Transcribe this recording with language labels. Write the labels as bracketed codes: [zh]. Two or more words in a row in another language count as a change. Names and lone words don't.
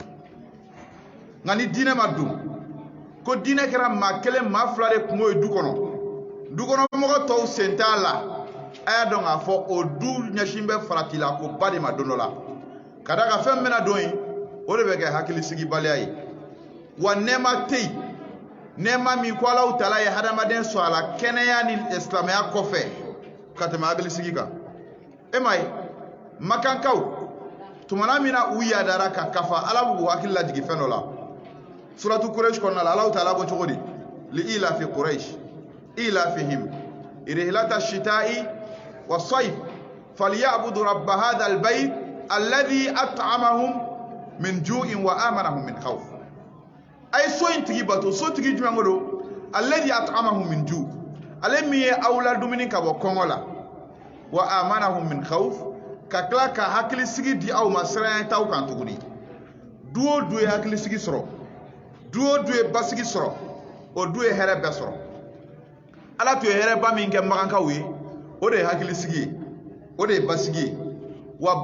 [bm] nka ni diinɛ ma don ko diinɛ kɛra maa kelen maa fila de kungo ye du kɔnɔ dukɔnɔmɔgɔ tɔw sen t'a la a y'a dɔn k'a fɔ o du ɲɛsin bɛ farati la ko ba de ma don dɔ la ka da ka fɛn bɛna don yen o de bɛ kɛ hakilisigibaliya ye wa nɛɛma tɛ yen nɛɛma min ko Alahu Taala ye hadamaden sɔn a la kɛnɛya ni silamɛya kɔfɛ ka tɛmɛ hakilisigi kan e ma ye makankaw tumana min na u yadara ka kafa Ala b'u hakili lajigin fɛn dɔ la suratu Quraysh kɔnɔna la Alahu Taala ko cogo di [ar] لإيلاف قريش إيلافهم رحلة الشتاء والصيف فليعبدوا رب هذا البيت الذي أطعمهم من جوع وآمنهم من خوف [bm] ay so in tigi bato so tigi jumɛn ko do [ar] الذي أطعمهم من جوع' [bm] ale min ye aw la dumuni ka bɔ kɔngɔ la [ar] وآمنهم من خوف [bm] ka tila ka hakili sigi di aw ma siran t'aw kan tuguni duo du ye hakilisigi sɔrɔ duo du ye basigi sɔrɔ o du ye hɛrɛ bɛɛ sɔrɔ ala tun ye hɛrɛba min kɛ magankaw ye o de ye hakilisigi ye o de ye basigi ye wa